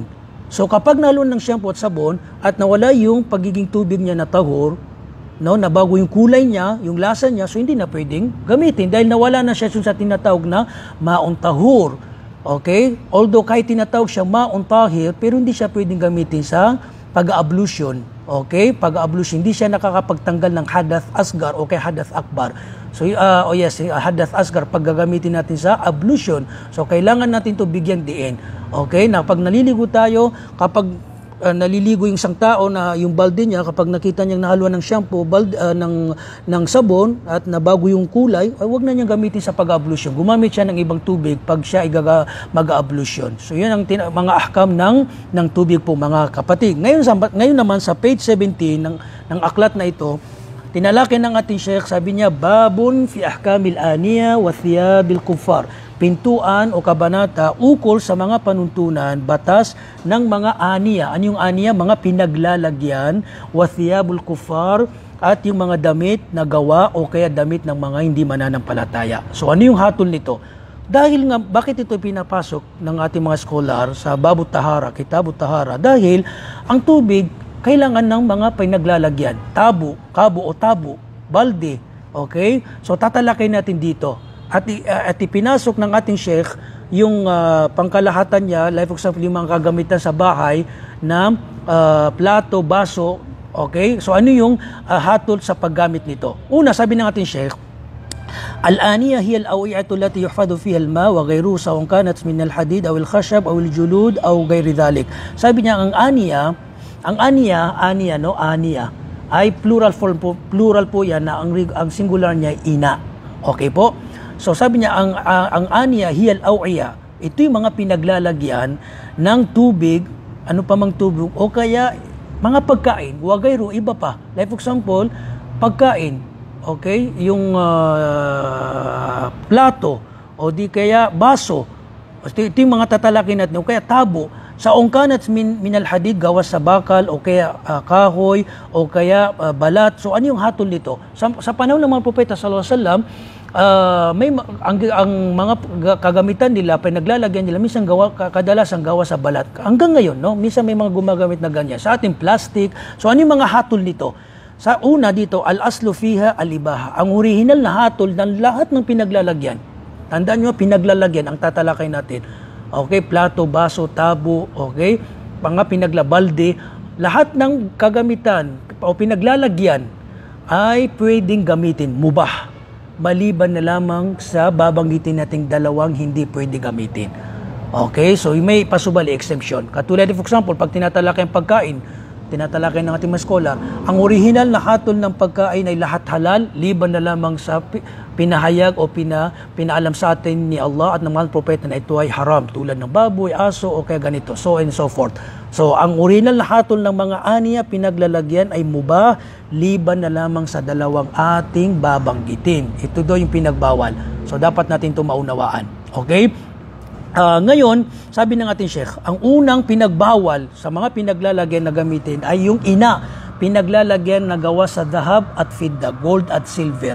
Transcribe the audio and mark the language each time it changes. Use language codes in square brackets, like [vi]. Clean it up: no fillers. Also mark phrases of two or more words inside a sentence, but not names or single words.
[tl] So kapag nahaluan ng shampoo at sabon at nawala yung pagiging tubig niya na tahur, nabago yung kulay niya, yung lasa niya, so hindi na pwedeng gamitin dahil nawala na siya sa tinatawag na [ar] ماء طهور. [tl] Okay? Although kahit tinatawag siya [ar] ماء طاهر, [tl] pero hindi siya pwedeng gamitin sa pag-ablution. Okay? Pag-ablution, hindi siya nakakapagtanggal ng [ar] حدث أصغر [tl] o kay [ar] حدث أكبر. [tl] So, [ar] حدث أصغر, [tl] pag gagamitin natin sa ablution. So, kailangan natin ito bigyan diin. Okay? Na pag naliligo tayo, kapag naliligo yung isang tao na yung balde niya, kapag nakita niyang nahaluan ng shampoo, ng sabon at nabago yung kulay, ay wag na niyang gamitin sa pag-ablution. Gumamit siya ng ibang tubig pag siya mag-ablution. So yun ang mga ahkam ng tubig po mga kapatid. Ngayon naman sa page 17 ng aklat na ito, tinalaki ng ating Sheikh, sabi niya, [ar] باب في أحكام الآنية وثياب الكفار. [tl] Pintuan o kabanata ukol sa mga panuntunan, batas ng mga aniya. Ano yung aniya? Mga pinaglalagyan, [ar] وثياب الكفار, [tl] at yung mga damit na gawa o kaya damit ng mga hindi mananampalataya. So ano yung hatol nito? Dahil nga, bakit ito pinapasok ng ating mga scholar sa Babut Tahara, Kitabut Tahara? Dahil ang tubig kailangan ng mga pinaglalagyan. Kabo o tabo, balde. Okay? So tatalakay natin dito. At ipinasok ng ating Sheikh yung pangkalahatan niya, [en] like for example, [tl] yung mga kagamitan sa bahay na plato, baso, okay? So ano yung hatol sa paggamit nito? Una, sabi ng ating Sheikh, [ar] الآنية هي الأوعية التي يحفظ فيها الماء وغيره سواء كانت من الحديد أو الخشب أو الجلود أو غير ذلك. [tl] Sabi niya ang aniya ay plural po yan na ang singular niya ay ina. Okay po? So sabi niya, ang aniya, [ar] هي الأوعية, [tl] ito yung mga pinaglalagyan ng tubig, ano pa mang tubig, o kaya mga pagkain, wagayro, iba pa. [en] Like for example, [tl] pagkain, okay, yung plato, o di kaya baso, ito yung mga tatalakin natin, o kaya tabo, sa ungkanat [ar] من الحديد, [tl] gawas sa bakal, o kaya kahoy, o kaya balat. So ano yung hatol nito? Sa panahon ng mga propeta sallallahu alaihi wasallam, ang mga kagamitan nila, pinaglalagyan nila, minsan kadalasan gawa sa balat. Hanggang ngayon, no? Minsan may mga gumagamit na ganyan. Sa ating plastic. So ano yung mga hatol nito? Sa una dito, [ar] الأصل فيها الإباحة. [tl] Ang original na hatol ng lahat ng pinaglalagyan. Tandaan nyo, pinaglalagyan ang tatalakay natin. Okay, plato, baso, tabo, okay, pinaglabalde, lahat ng kagamitan o pinaglalagyan ay pwedeng gamitin, mubah. Maliban na lamang sa babanggitin nating dalawang hindi pwede gamitin. Okay, so may pasubali exemption. Katulad, for example, pag tinatalakay ang pagkain, tinatalakay ng ating mga scholar, ang original na hatol ng pagkain ay lahat halal, liban na lamang sa pinahayag o pinaalam sa atin ni Allah at ng mga propeta na ito ay haram, tulad ng baboy, aso o kaya ganito, [en] so and so forth. [tl] So ang original na hatol ng mga aniya pinaglalagyan ay mubah, liban na lamang sa dalawang ating babanggitin. Ito daw yung pinagbawal. So dapat natin ito maunawaan. Okay? Ngayon, sabi ng ating Sheikh, ang unang pinagbawal sa mga pinaglalagyan na gamitin ay yung ina, pinaglalagyan na gawa sa dahab at fidda, gold at silver.